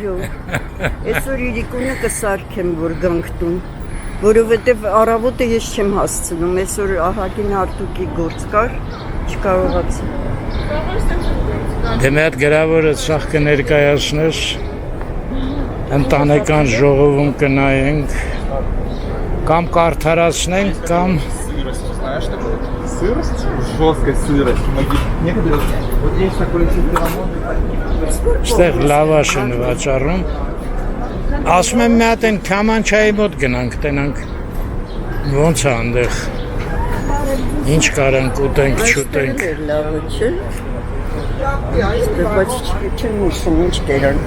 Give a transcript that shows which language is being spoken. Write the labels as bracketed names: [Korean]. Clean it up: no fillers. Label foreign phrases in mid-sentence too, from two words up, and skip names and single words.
[Armenian] Այո։ Այսօր իրիկունը կսարքեմ, որ գանք տուն, որովհետև առավոտը ես չեմ հասցնում, այսօր ահագին արտուկի գործ կար, չկարողացա։ Դե մի հատ գրավորը ցախ կներկայացնես, ընտանեկան ժողովում կնայենք, կամ կարդարացնենք, կամ [Russian] Сырость? Жесткая сырость. Некоторые... Вот есть такой [Armenian] ստեղ լավաշ են վաճառում։ Ասում եմ մի հատ են քամանչայի մոտ գնանք, տենանք ոնց է այնտեղ։ Ինչ կարանք ուտենք, չուտենք։ Այստեղ լավը չէ։ Բայց չեմ հիշում ինչ կերանք։